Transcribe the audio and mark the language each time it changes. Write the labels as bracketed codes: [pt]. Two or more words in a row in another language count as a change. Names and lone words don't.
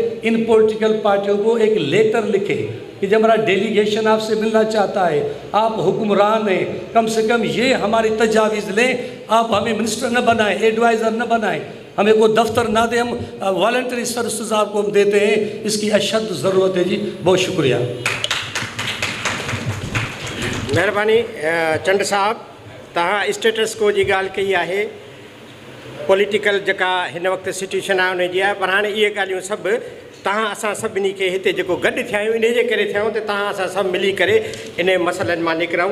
[ur] ان پولیٹیکل پارٹیوں کو ایک لیٹر لکھیں کہ جب ہمارا ڈیلیگیشن آپ سے ملنا چاہتا ہے، آپ حکمران ہیں، کم سے کم یہ ہماری تجاویز لیں، آپ ہمیں منسٹر نہ بنائیں، ایڈوائزر نہ بنائیں، ہمیں کوئی دفتر نہ دیں، ہم [en] voluntary services [ur] آپ کو ہم دیتے ہیں، اس کی اشد ضرورت ہے۔ جی بہت شکریہ۔ [sd] महिरबानी चंड साहब, तव्हां [en] status quo [sd] जी ॻाल्हि कई आहे, पॉलिटिकल जेका हिन वक़्तु सिचुएशन आहे उनजी आहे, पर हाणे इहे ॻाल्हियूं सभु तव्हां असां सभिनी खे हिते जेको गॾु थिया आहियूं इन जे करे थिया आहियूं त तव्हां असां सभु मिली करे इन मसइलनि मां निकिरूं।